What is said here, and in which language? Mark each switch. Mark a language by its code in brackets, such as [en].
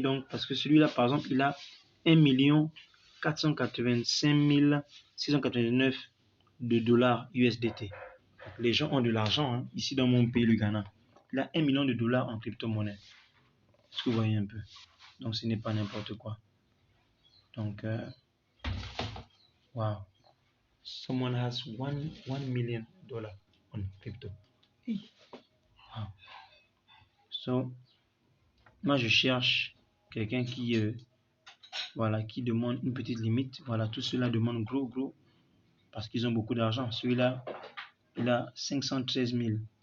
[fr] Donc parce que celui-là par exemple il a 1 485 689 de dollars USDT. Les gens ont de l'argent, hein. Ici dans mon pays, le Ghana, il a 1 million de dollars en crypto-monnaie. Est-ce que vous voyez un peu? Donc ce n'est pas n'importe quoi. [en] Donc wow, someone has 1 million dollars on crypto. Wow. [fr] So moi je cherche quelqu'un qui voilà, qui demande une petite limite. Voilà, tout cela demande gros parce qu'ils ont beaucoup d'argent. Celui-là il a 513 000.